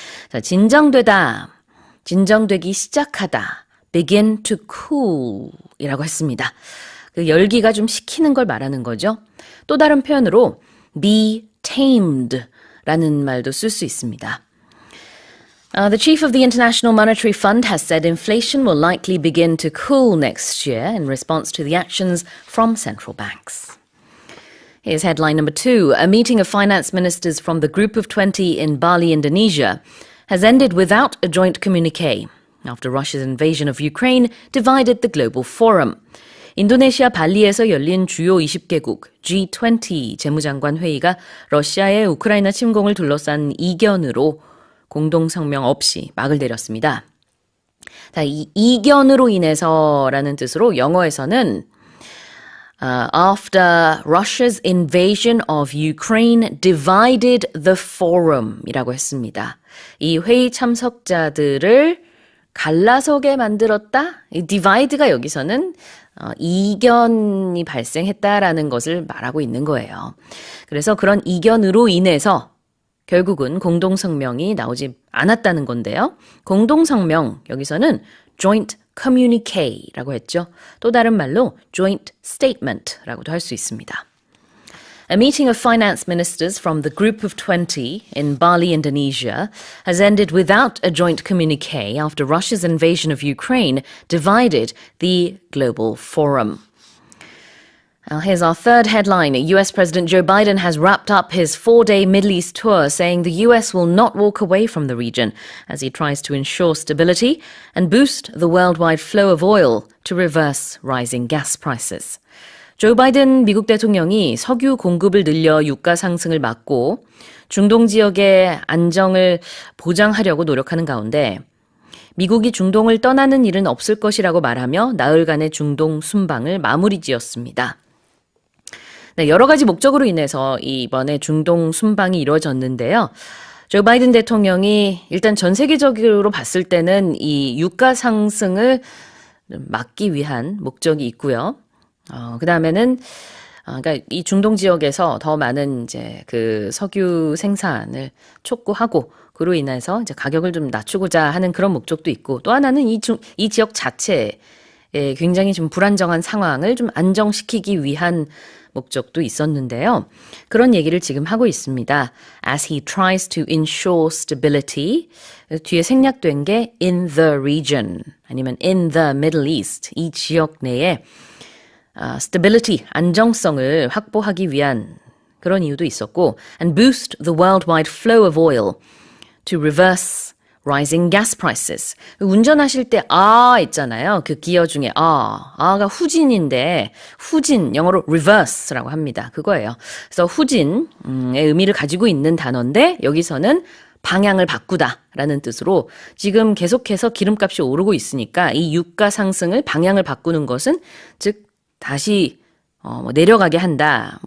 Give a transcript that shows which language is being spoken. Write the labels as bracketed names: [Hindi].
[Korean] 자, 진정되기 시작하다, [English] begin to cool [Korean] 이라고 했습니다. 그 열기가 좀 식히는 걸 말하는 거죠. 또 다른 표현으로 [English] be tamed [Korean] 라는 말도 쓸 수 있습니다. [English] The chief of the International Monetary Fund has said inflation will likely begin to cool next year in response to the actions from central banks. Here's headline number 2. A meeting of finance ministers from the Group of 20 in Bali, Indonesia, has ended without a joint communique after Russia's invasion of Ukraine divided the global forum. [Korean] 인도네시아 발리에서 열린 주요 20개국 G20 재무장관 회의가 러시아의 우크라이나 침공을 둘러싼 이견으로 공동성명 없이 막을 내렸습니다. 자, 이 이견으로 인해서라는 뜻으로 영어에서는 [English] After Russia's invasion of Ukraine divided the forum [Korean] 이라고 했습니다. 이 회의 참석자들을 갈라서게 만들었다? 이 divide가 여기서는 이견이 발생했다라는 것을 말하고 있는 거예요. 그래서 그런 이견으로 인해서 결국은 공동성명이 나오지 않았다는 건데요. 공동성명, 여기서는 joint communique라고 했죠. 또 다른 말로 joint statement라고도 할 수 있습니다. [English] A meeting of finance ministers from the Group of 20 in Bali, Indonesia, has ended without a joint communique after Russia's invasion of Ukraine divided the global forum. Now, here's our third headline. US President Joe Biden has wrapped up his 4-day Middle East tour, saying the US will not walk away from the region as he tries to ensure stability and boost the worldwide flow of oil to reverse rising gas prices. [Korean] 조 바이든 미국 대통령이 석유 공급을 늘려 유가 상승을 막고 중동 지역의 안정을 보장하려고 노력하는 가운데 미국이 중동을 떠나는 일은 없을 것이라고 말하며 나흘간의 중동 순방을 마무리 지었습니다. 네, 여러 가지 목적으로 인해서 이번에 중동 순방이 이루어졌는데요. 조 바이든 대통령이 일단 전 세계적으로 봤을 때는 이 유가 상승을 막기 위한 목적이 있고요. 그 다음에는 그러니까 이 중동 지역에서 더 많은 이제 그 석유 생산을 촉구하고 그로 인해서 이제 가격을 좀 낮추고자 하는 그런 목적도 있고 또 하나는 이 지역 자체에 굉장히 좀 불안정한 상황을 좀 안정시키기 위한 목적도 있었는데요. 그런 얘기를 지금 하고 있습니다. [English] As he tries to ensure stability. [Korean] 뒤에 생략된 게 [English] in the region [Korean] 아니면 [English] in the Middle East. [Korean] 이 지역 내에 stability, 안정성을 확보하기 위한 그런 이유도 있었고 [English] and boost the worldwide flow of oil to reverse rising gas prices. [Korean] 운전하실 때 있잖아요. 그 기어 중에 아가 후진인데 후진 영어로 reverse라고 합니다. 그거예요. 그래서 후진의 의미를 가지고 있는 단어인데 여기서는 방향을 바꾸다라는 뜻으로 지금 계속해서 기름값이 오르고 있으니까 이 유가 상승을 방향을 바꾸는 것은 즉 다시 내려가게 한다.